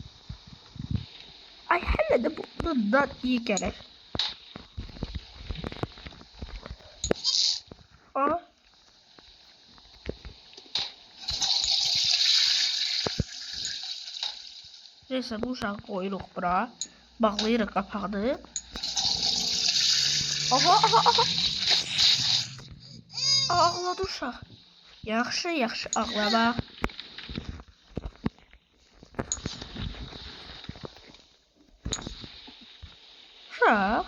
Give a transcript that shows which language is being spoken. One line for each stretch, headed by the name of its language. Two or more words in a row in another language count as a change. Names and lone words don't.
Turkish: Ay hele de bundan iyi gelir.
Azerbaijani: Neyse bu uşağı koyuruq bura. Bağlayırıq qapağını. Aha. Ağladı uşaq. Yaxşı ağlama. Uşaq.